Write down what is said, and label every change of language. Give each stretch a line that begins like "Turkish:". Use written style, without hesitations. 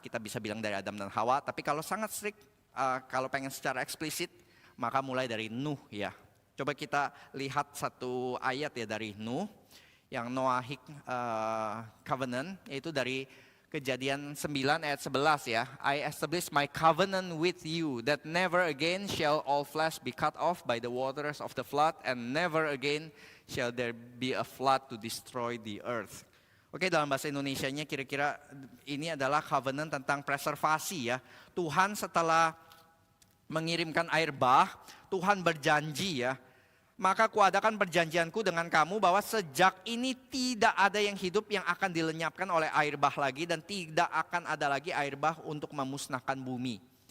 Indonesian: Kita bisa bilang dari Adam dan Hawa. Tapi kalau sangat strict, kalau pengen secara eksplisit, maka mulai dari Nuh ya. Coba kita lihat satu ayat ya dari Nuh, yang Noahic covenant, yaitu dari Kejadian 9 ayat 11 ya.
English: I establish my covenant with you that never again shall all flesh be cut off by the waters of the flood, and never again shall there be a flood to destroy the earth.
Indonesian: Oke, dalam bahasa Indonesianya kira-kira ini adalah covenant tentang preservasi ya. Tuhan setelah mengirimkan air bah, Tuhan berjanji ya, maka kuadakan perjanjianku dengan kamu bahwa sejak ini tidak ada yang hidup yang akan dilenyapkan oleh air bah lagi, dan tidak akan ada lagi air bah untuk memusnahkan bumi.